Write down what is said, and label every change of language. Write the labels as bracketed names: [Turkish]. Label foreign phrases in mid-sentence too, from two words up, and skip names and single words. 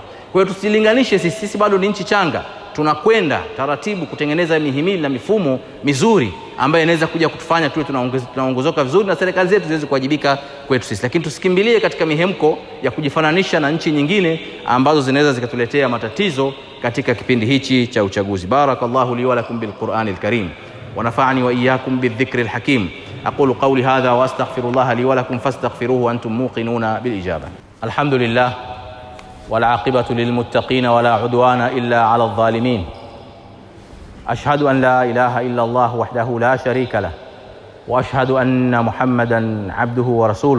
[Swahili] Kwa hiyo tusilinganishe sisi bado ni nchi changa. Tunakwenda taratibu kutengeneza mihimili na mifumo mizuri ambayo inaweza kuja kutufanya tuwe tunaongozoka vizuri na serikali zetu ziweze kuwajibika kwetu sisi. Lakini tusikimbilie katika mihemko ya kujifananisha na nchi nyingine ambazo zinaweza zikatuletea matatizo katika kipindi hichi cha uchaguzi. [Arabic] بارك الله لي ولكم بالقرآن الكريم ونفعني وإياكم بالذكر الحكيم. أقول قولي هذا وأستغفر الله لي ولكم فاستغفروه وأنتم موقنون بالإجابة. Alhamdulillah والعاقبة للمتقين ولا عدوان إلا على الظالمين. أشهد أن لا إله إلا الله وحده لا شريك له وأشهد أن محمدًا عبده ورسوله.